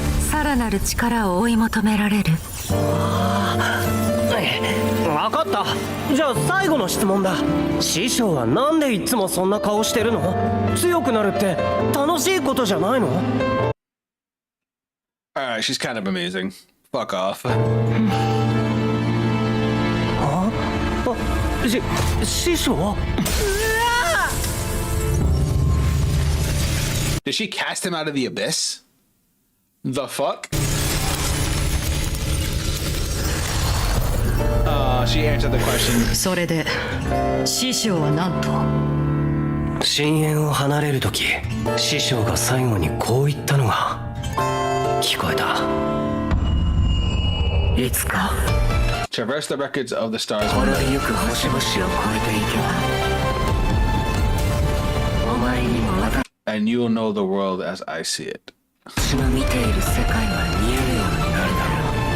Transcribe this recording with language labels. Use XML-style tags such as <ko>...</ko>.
<ja>さらなる力を追い求められる。わかった。じゃあ最後の質問だ。師匠はなんでいつもそんな顔してるの？強くなるって楽しいことじゃないの？</ja> <en>Alright, she's kind of amazing. Fuck off.</en> <ja>師匠？</ja> <en>Did she cast him out of the abyss? The fuck? She answered the question.</en> <ja>それで師匠は何と？深淵を離れるとき、師匠が最後にこう言ったのが聞こえた。いつか</ja> <en>Traverse the records of the stars.</en> <ja>滅びゆく星々を越えていけば、お前にも分かる。</ja> <en>And you'll know the world as I see it.</en> <ja>私の見ている世界が見えるようになるだろう。</ja>